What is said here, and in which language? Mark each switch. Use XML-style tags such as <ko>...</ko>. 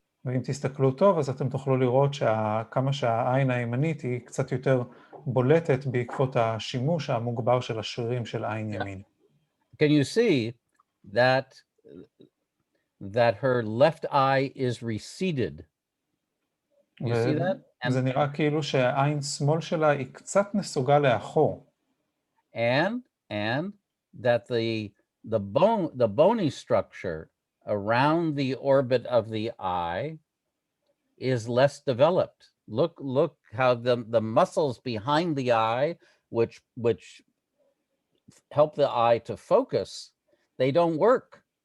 <he>ואם תסתכלו טוב, אז אתם תוכלו לראות כמה שהעין הימנית היא קצת יותר בולטת בעקבות השימוש המוגבר של השרירים של עין ימין.</he> <en>Can you see that her left eye is receded? You see that?</en> <he>זה נראה כאילו שהעין שמאל שלה היא קצת נסוגה לאחור.</he> <en>And that the bony structure around the orbit of the eye is less developed. Look how the muscles behind the eye, which help the eye to focus, they don't work.</en>